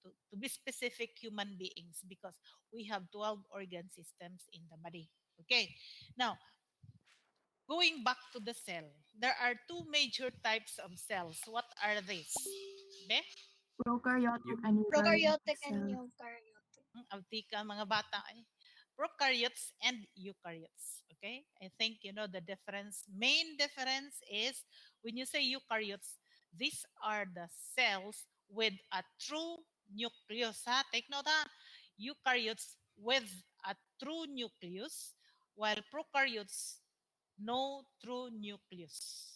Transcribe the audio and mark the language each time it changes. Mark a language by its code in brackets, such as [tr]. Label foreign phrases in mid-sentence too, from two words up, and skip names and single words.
[en] To be specific, human beings, because we have 12 organ systems in the body. Okay, now, going back to the cell, there are two major types of cells. What are these? Be? Prokaryotic and Prokaryotic and cells. eukaryotic. Altika, [tl] mga bata eh. [en] Prokaryotes and eukaryotes. Okay? I think you know the difference. Main difference is when you say eukaryotes, these are the cells with a true nucleus. Ha? Take note, ha? Eukaryotes with a true nucleus, while prokaryotes no true nucleus.